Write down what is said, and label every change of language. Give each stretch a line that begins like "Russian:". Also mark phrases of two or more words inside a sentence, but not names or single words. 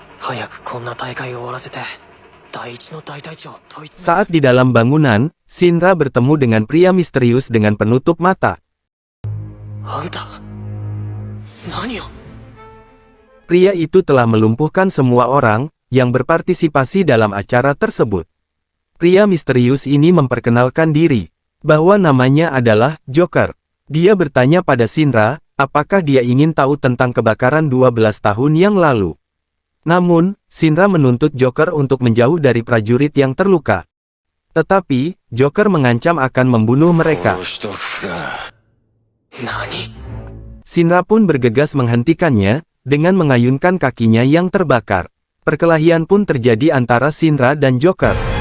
Japanese: 早くこんな大会を終わらせて第一の大隊長を問い詰め
Indonesian: Saat di dalam bangunan, Shinra bertemu dengan pria misterius dengan penutup mata.
Japanese: あんた何を
Indonesian: Pria itu telah melumpuhkan semua orang yang berpartisipasi dalam acara tersebut. Pria misterius ini memperkenalkan diri, bahwa namanya adalah Joker. Dia bertanya pada Shinra, apakah dia ingin tahu tentang kebakaran 12 tahun yang lalu. Namun, Shinra menuntut Joker untuk menjauh dari prajurit yang terluka. Tetapi, Joker mengancam akan membunuh mereka.
Japanese: 殺しとくか。何
Indonesian: Shinra pun bergegas menghentikannya, dengan mengayunkan kakinya yang terbakar. Perkelahian pun terjadi antara Shinra dan Joker.